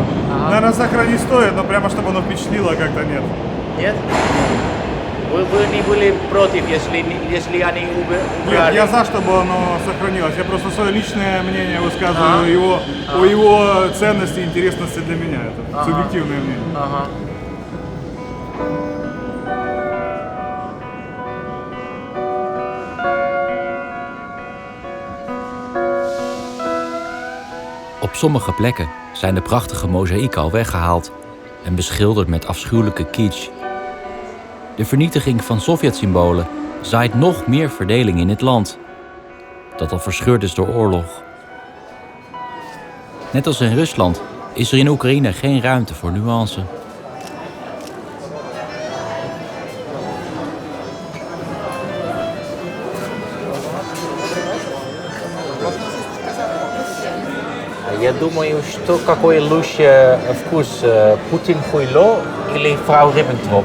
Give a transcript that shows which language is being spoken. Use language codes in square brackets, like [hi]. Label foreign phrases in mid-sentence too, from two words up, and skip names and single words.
[ru] Наверное, сохранить стоит, но прямо чтобы оно впечатлило, как-то нет. Нет? Вы не были против, если они убрали? Нет, я за, чтобы оно сохранилось. Я просто свое личное мнение высказываю о его ценности и интересности для меня. Это субъективное мнение. [nl] Op sommige plekken zijn de prachtige mozaïeken al weggehaald en beschilderd met afschuwelijke kitsch. De vernietiging van Sovjet-symbolen zaait nog meer verdeling in het land, dat al verscheurd is door oorlog. Net als in Rusland is er in Oekraïne geen ruimte voor nuance. [ru] Я думаю, что какой лучше вкус, Путин-Хуйло или фрау Риббентроп?